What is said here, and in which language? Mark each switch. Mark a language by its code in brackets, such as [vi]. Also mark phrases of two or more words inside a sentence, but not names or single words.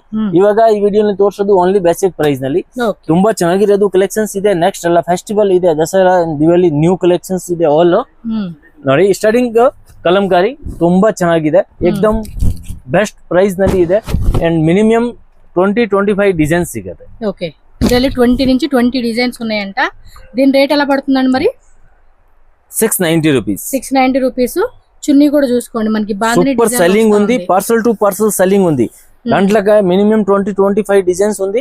[kn] ಇವಾಗ ಈ ವಿಡಿಯೋನಲ್ಲಿ ತೋರಿಸೋದು [en] only basic price [kn] ನಲ್ಲಿ ತುಂಬಾ ಚೆನ್ನಾಗಿರೋದು ಕಲೆಕ್ಷನ್ಸ್ ಇದೆ. ನೆಕ್ಸ್ಟ್ ಎಲ್ಲ ಫೆಸ್ಟಿವಲ್ ಇದೆ, ದಸರಾ ದಿವಾಲಿ [en] new collections [kn] ಇದೆ ಆಲ್ ನೋಡಿ. ಸ್ಟಾರ್ಟಿಂಗ್ ಕಲಂಕಾರಿ ತುಂಬಾ ಚೆನ್ನಾಗಿದೆ, ಏಕ್ದಮ್ [en] best price [kn] ನಲ್ಲಿ ಇದೆ ಅಂಡ್ ಮಿನಿಮಮ್ 20-25 ಡಿಜೈನ್ಸ್ ಸಿಗತೆ. [te] ఓకే ಇದರಲ್ಲಿ 20 నుంచి 20 డిజైన్స్ ఉన్నాయంట. దీని రేట్ ఎలా పడుతుందండి మరి? 690 రూపీస్. 690 రూపీస్. చున్నీ కూడా చూసుకోండి, మనకి బాందిని [en] super selling [te] ఉంది, [en] parcel to parcel selling [te] ఉంది. దాంట్లోకి మినిమం 20-25 డిజైన్స్ ఉంది.